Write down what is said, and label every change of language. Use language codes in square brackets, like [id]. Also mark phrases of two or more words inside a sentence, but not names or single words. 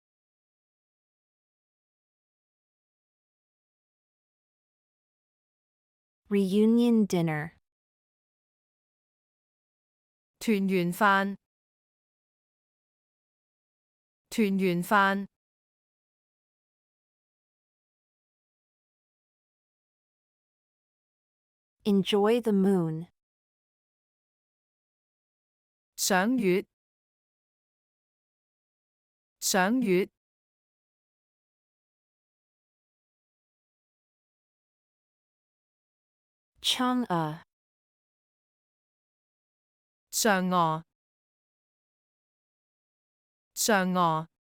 [en] Reunion dinner. [yue] 團圓飯，團圓飯。 [en] Enjoy the moon. [yue] 賞月，賞月。 Chang'e. 嫦娥，嫦娥。